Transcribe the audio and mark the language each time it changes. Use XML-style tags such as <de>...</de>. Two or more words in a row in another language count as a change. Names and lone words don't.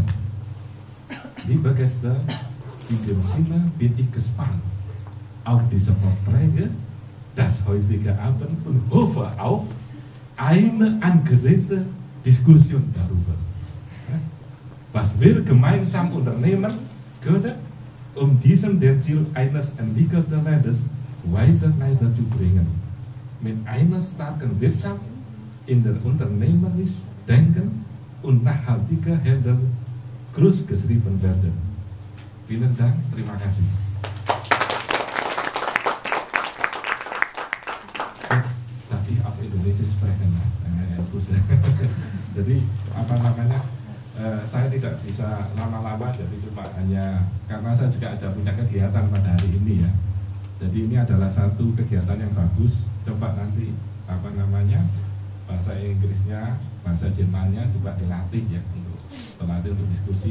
<de>Liebe Gäste, in dem Sinne bin ich gespannt auf diese Vorträge, das heutige Abend und hoffe auch eine angeregte Diskussion darüber, was wir gemeinsam unternehmen können, um diesen den Ziel eines entwickelten Landes weiter zu bringen. Mit einer starken Wirtschaft, in der unternehmerisch denken und nachhaltiger Handeln groß geschrieben werden. Vielen Dank,</de> <id>terima kasih.</id> <de>Darf ich auf Indonesia sprechen?</de> <id>Jadi apa namanya? Saya tidak bisa lama-lama, jadi cuma hanya karena saya juga ada punya kegiatan pada hari ini ya. Jadi ini adalah satu kegiatan yang bagus. Coba nanti apa namanya bahasa Inggrisnya, bahasa Jermannya juga dilatih ya untuk terlatih untuk diskusi.</id>